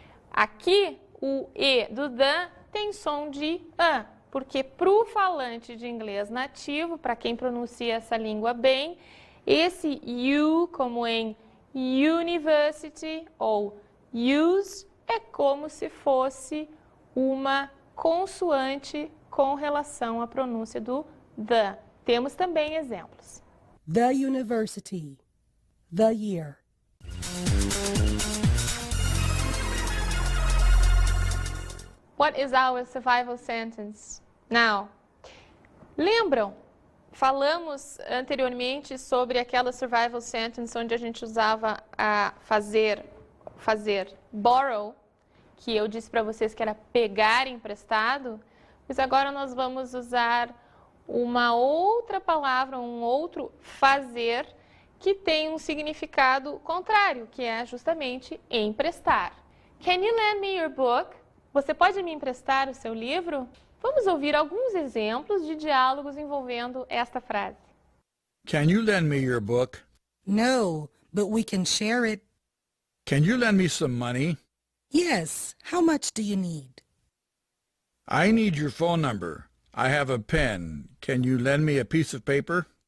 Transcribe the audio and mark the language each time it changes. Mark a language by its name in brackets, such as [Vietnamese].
[Portuguese] Aqui, o E do the tem som de A, porque para o falante de inglês nativo, para quem pronuncia essa língua bem, esse U, como em university ou use, é como se fosse uma consoante com relação à pronúncia do the. Temos também exemplos. [English] The university, the year. What is our survival sentence? Now, [Portuguese] lembram? Falamos anteriormente sobre aquela survival sentence onde a gente usava a fazer borrow, que eu disse para vocês que era pegar emprestado, mas agora nós vamos usar uma outra palavra, um outro fazer, que tem um significado contrário, que é justamente emprestar. [English] Can you lend me your book? [Portuguese] Você pode me emprestar o seu livro? Vamos ouvir alguns exemplos de diálogos envolvendo esta frase. [English] Can you lend me your book? No, but we can share it. Can you lend me some money? Yes, how much do you need? I need your phone number. I have a pen. Can you lend me a piece of paper?